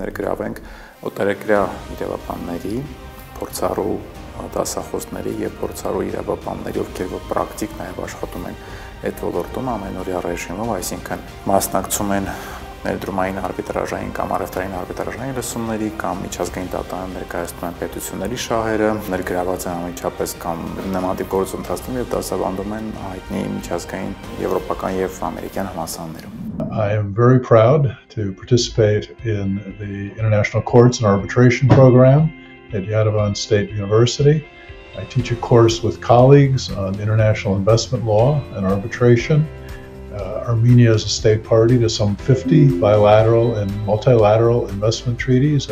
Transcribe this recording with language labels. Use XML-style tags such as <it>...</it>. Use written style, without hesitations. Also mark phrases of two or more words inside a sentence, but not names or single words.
<hy>ներգրավենք օտարերկրյա իրավաբանների, փորձառու դասախոսների եւ փորձառու իրավաբանների, ովքեր որ պրակտիկ նաեւ աշխատում են այդ ոլորտում ամենօրյա ռեժիմով, այսինքն մասնակցում են ներդրումային արբիտրաժային կամ առևտրային արբիտրաժային լսումների կամ միջազգային դատարան ներկայացնում են պետությունների շահերը, ներգրաված են անմիջապես կամ նմանատիպ գործընթացներում եւ դասավանդում են հայտնի միջազգային եվրոպական եւ ամերիկյան համալսարաններում</hy> <en>I am very proud to participate in the International Courts and Arbitration Program at Yerevan State University. I teach a course with colleagues on international investment law and arbitration. Armenia is a state party to some 50 bilateral and multilateral investment treaties.</en>